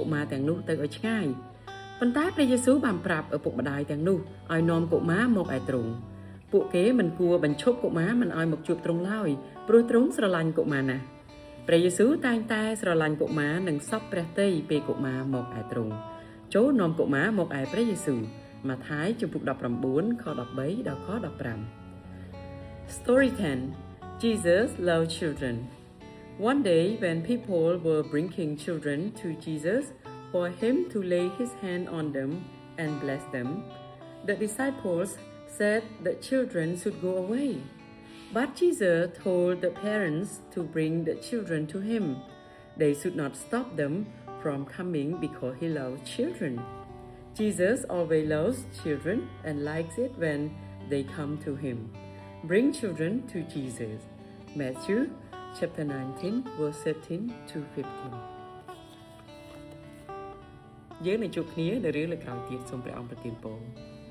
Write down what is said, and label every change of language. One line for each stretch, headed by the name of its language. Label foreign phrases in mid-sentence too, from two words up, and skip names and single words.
Khmer: មារទាំងនោះទៅឲ្យឆ្ងាយប៉ុន្តែព្រះយេស៊ូវបានប្រាប់ឪពុកម្ដាយទាំងនោះឲ្យនាំកុមារមកឯទ្រង់ពួកគេមិនគួរបញ្ឈប់កុមារមិនឲ្យមកជួបទ្រង់ឡើយព្រោះទ្រង់ស្រឡាញ់កុមារណាស់ព្រះយេស៊ូវតែងតែស្រឡាញ់កុមារនិងសពព្រះទ័យពេលកុមារមកឯទ្រង់ចូលនាំកុមារមកឯព្រះយេស៊ូវម៉ាថាយជំពូក19ខ13ដល់ខ15
English: Story 10 Jesus loved children. One day, when people were bringing children to Jesus for him to lay his hand on them and bless them, the disciples said the children should go away. But Jesus told the parents to bring the children to him. They should not stop them from coming because he loves children. Jesus always loves children and likes it when they come to him.Bring children to Jesus. Matthew chapter 19 verse 13 to 15.
Khmer: យើងនឹងជួបគ្នានៅរឿងលើក្រោយទៀតសូមព្រះអង្គប្រទានពរ